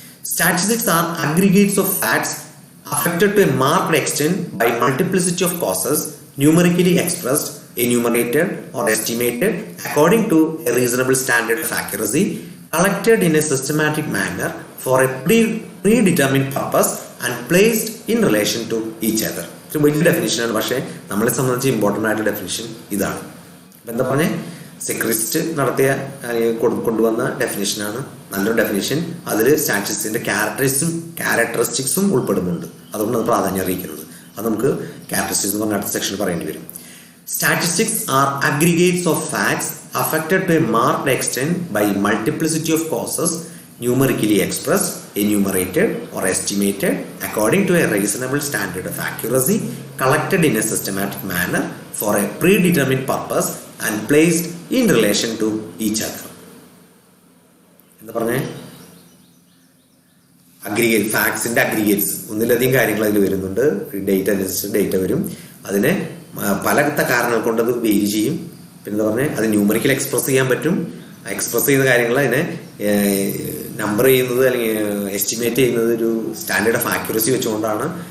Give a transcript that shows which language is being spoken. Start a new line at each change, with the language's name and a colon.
English: Statistics are aggregates of facts affected to a marked extent by multiplicity of causes, numerically expressed, enumerated or estimated according to a reasonable standard of accuracy, collected in a systematic manner for a predetermined purpose and placed in relation to each other.
Malayalam: ഒരു വലിയ ഡെഫിനിഷനാണ്, പക്ഷേ നമ്മളെ സംബന്ധിച്ച് important ആയിട്ടുള്ള definition ഇതാണ്. അപ്പം എന്താ പറഞ്ഞേ, സെക്രിസ്റ്റ് നടത്തിയ കൊണ്ടുവന്ന ഡെഫിനിഷനാണ് നല്ലൊരു ഡെഫിനിഷൻ. അതിൽ സ്റ്റാറ്റിസ്റ്റിക്സിന്റെ ക്യാരക്ടറിസ്റ്റിക്സും ഉൾപ്പെടുന്നുണ്ട്. അതുകൊണ്ട് അത് പ്രാധാന്യം അറിയിക്കുന്നത്. അത് നമുക്ക് ക്യാരക്ടറിസ്റ്റിക്സ് എന്ന് പറഞ്ഞ അടുത്ത സെക്ഷനിൽ പറയേണ്ടി വരും.
English: Statistics are aggregates of facts affected to a marked extent by multiplicity of causes, numerically expressed, enumerated or estimated according to a reasonable standard of accuracy, collected in a systematic manner for a predetermined purpose and placed in relation to each other.
Malayalam: എന്താ പറഞ്ഞേ, aggregate ഫാക്ട്സിന്റെ aggregates, ഒന്നിലധികം കാര്യങ്ങൾ അതിൽ വരുന്നുണ്ട്. Data അനുസരിച്ച് data വരും. അതിനെ പലത്തെ കാരണങ്ങൾ കൊണ്ട് അത് വേരി ചെയ്യും. പിന്നെ പറഞ്ഞാൽ അത് ന്യൂമറിക്കൽ എക്സ്പ്രസ് ചെയ്യാൻ പറ്റും. എക്സ്പ്രസ് ചെയ്യുന്ന കാര്യങ്ങൾ അതിനെ നമ്പർ ചെയ്യുന്നത് അല്ലെങ്കിൽ എസ്റ്റിമേറ്റ് ചെയ്യുന്നത് ഒരു
English: standard of accuracy
Malayalam: വെച്ചുകൊണ്ടാണ്.